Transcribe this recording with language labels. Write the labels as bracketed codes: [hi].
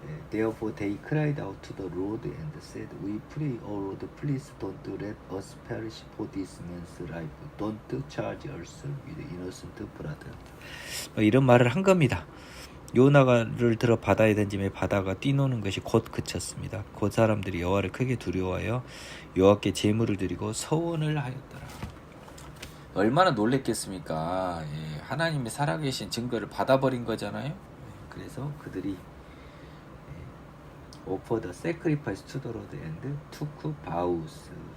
[en] Therefore they cried out to the Lord and said, We pray, O Lord, please don't let us perish for this man's life. Don't charge us with innocent blood. [ko] 이런 말을 한 겁니다. 요나를 들어 바다에 던짐에 바다가 뛰노는 것이 곧 그쳤습니다. 곧 사람들이 여호와를 크게 두려워하여 여호와께 제물을 드리고 서원을 하였더라. 얼마나 놀랬겠습니까? 하나님이 살아계신 증거를 받아버린 거잖아요. 그래서 그들이 [en] offer the sacrifice to the Lord and took vows.